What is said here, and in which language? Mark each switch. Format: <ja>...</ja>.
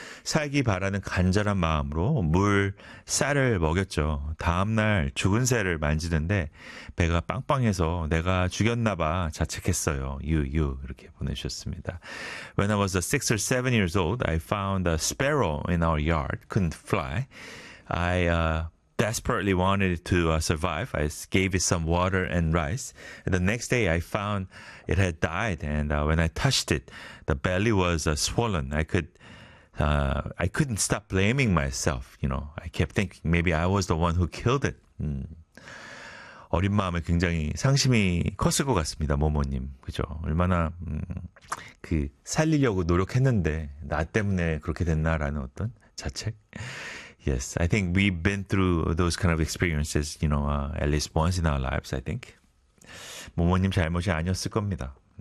<ko>살기 바라는 간절한 마음으로 물, 쌀을 먹였죠. 다음날 죽은 새를 만지는데 배가 빵빵해서 내가 죽였나 봐 자책했어요. 유유 이렇게 보내주셨습니다.</ko> <en>When I was 6 or 7 years old, I found a sparrow in our yard. Couldn't fly. I desperately wanted it to survive. I gave it some water and rice. And the next day, I found it had died. And when I touched it, the belly was swollen. I couldn't stop blaming myself. You know, I kept thinking maybe I was the one who killed it.</en> <ko>어린 마음에 굉장히 상심이 컸을 것 같습니다, 모모님. 그죠? 얼마나 그 살리려고 노력했는데 나 때문에 그렇게 됐나라는 어떤 자책.</ko> <en>Yes, I think we've been through those kind of experiences, you know, at least once in our lives, I think.</en> <ko>모모님 잘못이 아니었을 겁니다.</ko>